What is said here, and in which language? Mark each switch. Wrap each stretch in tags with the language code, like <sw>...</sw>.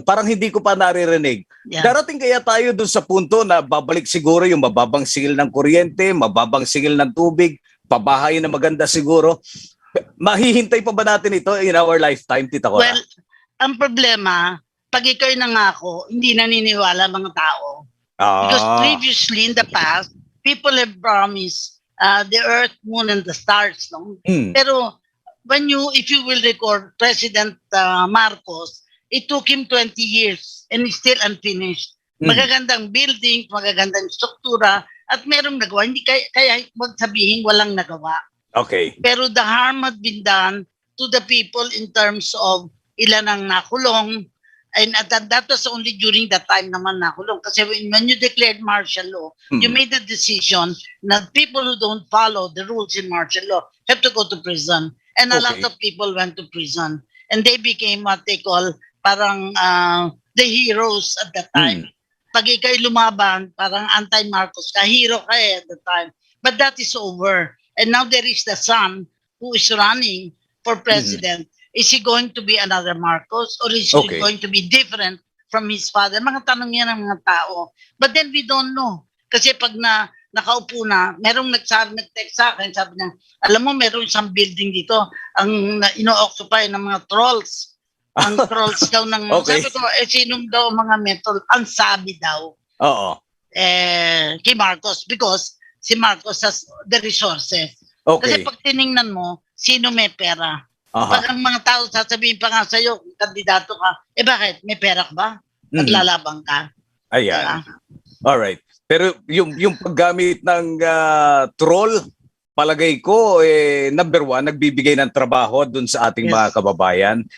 <tl>Parang hindi ko pa naririnig. Darating kaya tayo dun sa punto na babalik siguro yung mababang singil ng kuryente, mababang singil ng tubig, pabahay na maganda siguro. Mahihintay pa ba natin ito</tl> <en>in our lifetime,</en> <tl>Tita Cora? Well, ang problema, pag ikaw'y nangako, hindi naniniwala mga tao.</tl> <en>Because previously in the past, people have promised the earth, moon, and the stars. No? Pero if you will record President Marcos, it took him 20 years and it's still unfinished.</en> <tl>Magagandang building, magagandang struktura, at merong nagawa. Hindi kaya wag sabihin walang nagawa.</tl> <en>Okay. Pero the harm had been done to the people in terms of</en> <tl>ilan ang nakulong,</tl> <en>and that was only during that time</en> <tl>naman nakulong.</tl> <en>Kasi when you declared martial law, you made the decision that people who don't follow the rules in martial law have to go to prison. And a lot of people went to prison. And they became what they call parang the heroes at that time.</en> <tl>pag ikay lumaban, parang anti-Marcos ka, hero ka</tl> <en>at the time. But that is over. And now there is the son who is running for president. Is he going to be another Marcos or is he going to be different from his father?</en> <tl>Mga tanong yan ng mga tao.</tl> <en>But then we don't know.</en> <tl>Kasi pag nakaupo na, merong nag-text sa akin, sabi niya, alam mo, merong isang building dito, ang ino-occupy ng mga trolls. Ang trolls daw ng... Sabi ko, sinong daw mga metal? Ang sabi daw. Oo.</tl> <en>Kay Marcos because si Marcos has the resources.</en> <tl>Kasi pag tiningnan mo, sino may pera? Pag ang mga tao sasabihin pa nga sa'yo, kandidato ka, bakit? May pera ka ba? Naglalabang ka? Ayan. Alright. Pero yung paggamit ng troll, palagay ko, number one, nagbibigay ng trabaho dun sa ating mga kababayan.</tl>